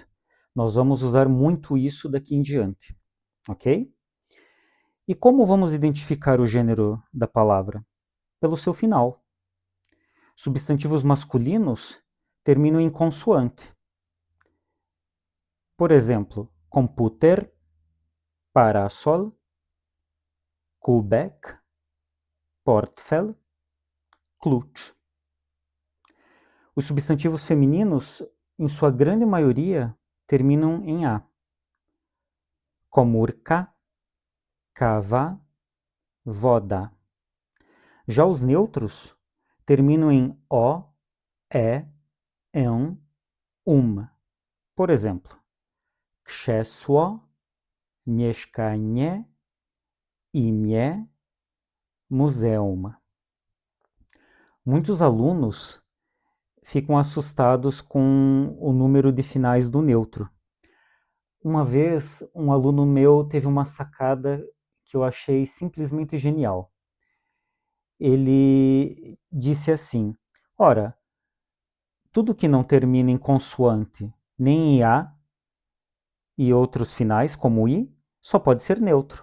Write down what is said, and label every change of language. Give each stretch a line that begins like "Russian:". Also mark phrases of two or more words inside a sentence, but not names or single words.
Portuguese: Nós vamos usar muito isso daqui em diante, ok? E como vamos identificar o gênero da palavra? Pelo seu final. Substantivos masculinos terminam em consoante. Por exemplo, computer,
Polish: parasol, kubek, portfel, klucz.
Portuguese: Os substantivos femininos, em sua grande maioria, terminam em A.
Polish: Komórka, kawa, woda.
Portuguese: Já os neutros terminam em O, E, em, Por exemplo,
Polish: krzesło, mieszkanie, imię, muzeum.
Portuguese: Muitos alunos ficam assustados com o número de finais do neutro. Uma vez, um aluno meu teve uma sacada que eu achei simplesmente genial. Ele disse assim: ora, tudo que não termina em consoante nem em A e outros finais, como I, só pode ser neutro.